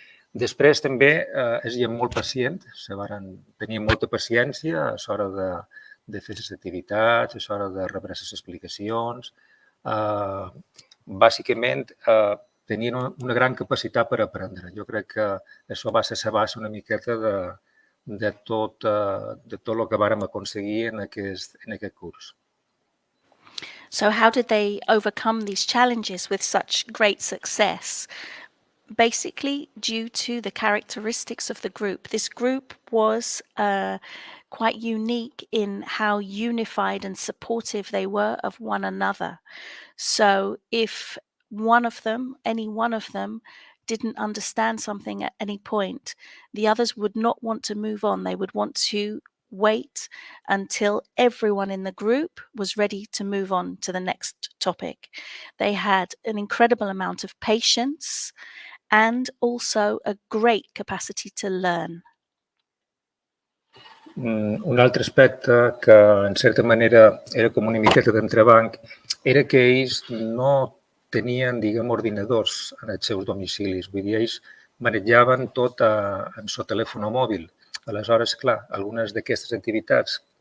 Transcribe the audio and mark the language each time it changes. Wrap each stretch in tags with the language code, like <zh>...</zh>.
<ca>Després també és gent molt pacient, tenien molta paciència a l'hora de fer les activitats, a l'hora de rebre les explicacions. Bàsicament tenien una gran capacitat per aprendre. Jo crec que això va ser la base una miqueta de tot el que vàrem aconseguir en aquest curs.</ca> <en>So how did they overcome these challenges with such great success? Basically, due to the characteristics of the group. This group was quite unique in how unified and supportive they were of one another. So if any one of them, didn't understand something at any point, the others would not want to move on. They would want to wait until everyone in the group was ready to move on to the next topic. They had an incredible amount of patience and also a great capacity to learn.</en> <ca>Un altre aspecte que, en certa manera, era com una miqueta d'entrebanc era que ells no tenien, diguem, ordinadors en els seus domicilis. Vull dir, ells manejaven tot en el telèfon mòbil. Aleshores, clar, algunes d'aquestes activitats</ca>